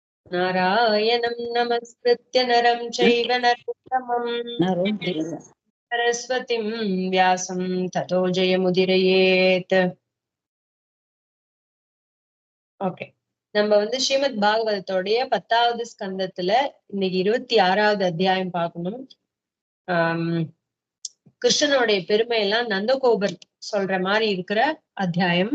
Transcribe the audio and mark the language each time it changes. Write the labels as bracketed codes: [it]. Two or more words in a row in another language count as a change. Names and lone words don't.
[sa] नारायणं नमस्कृत्य नरं चैव नरोत्तमं सरस्वतीं व्यासं ततो जयमुदीरयेत्. [ta] ஓகே, நம்ம ஸ்ரீமத் பாகவதத்தோடைய 10வது ஸ்கந்தத்துல இன்னைக்கு 26வது அத்தியாயம் பார்க்கணும். கிருஷ்ணனுடைய பெருமை எல்லாம் நந்தகோபர் சொல்ற மாதிரி இருக்கிற அத்தியாயம்.